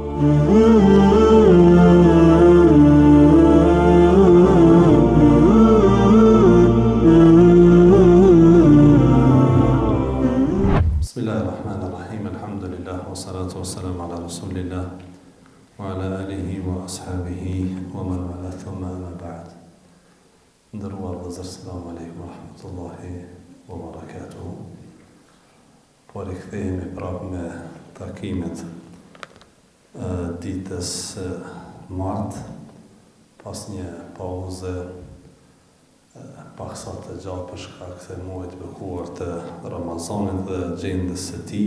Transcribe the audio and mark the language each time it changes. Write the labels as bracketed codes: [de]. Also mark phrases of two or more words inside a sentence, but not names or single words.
[ar] Bismillahirrahmanirrahim. الحمد لله والصلاة والسلام على رسول الله وعلى آله وأصحابه ومن والى ثم أما بعد. [sq] Ndëruar vëllezër, [ar] السلام عليكم ورحمة الله وبركاته. [sq] Po rikthehemi prapë me takimet ditës martë, pas një pauze paksa të gjatë për shkak të muajit të bekuar të Ramazanit dhe gjendjes së tij.